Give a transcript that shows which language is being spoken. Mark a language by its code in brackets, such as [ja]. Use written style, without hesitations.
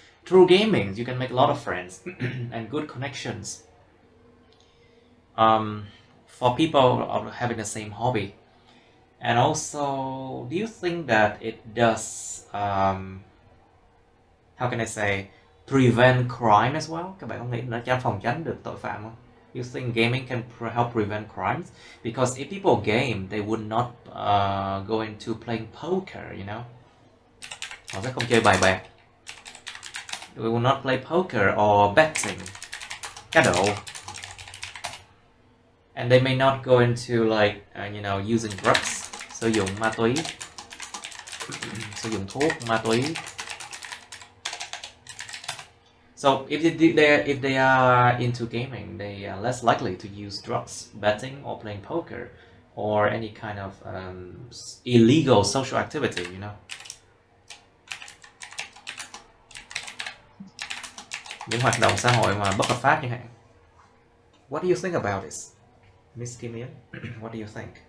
[en] Through gaming, you can make a lot of friends and good connections. For people having the same hobby. And also, do you think that it does, how can I say, prevent crime as well? [vi] Các bạn có nghĩ nó phòng tránh được tội phạm không? [en] You think gaming can help prevent crimes? Because if people game, they would not go into playing poker, you know? [vi] Họ sẽ không chơi bài bạc. [en] They will not play poker or betting, [vi] cá độ. [en] And they may not go into like, using drugs, [vi] sử dụng ma túy, sử dụng thuốc, ma túy. [en] So if they are into gaming, they are less likely to use drugs, betting, or playing poker, or any kind of illegal social activity, you know. [vi] Những hoạt động xã hội mà bất hợp pháp chẳng hạn. [en] What do you think about this, Miss Kim Yến? What do you think?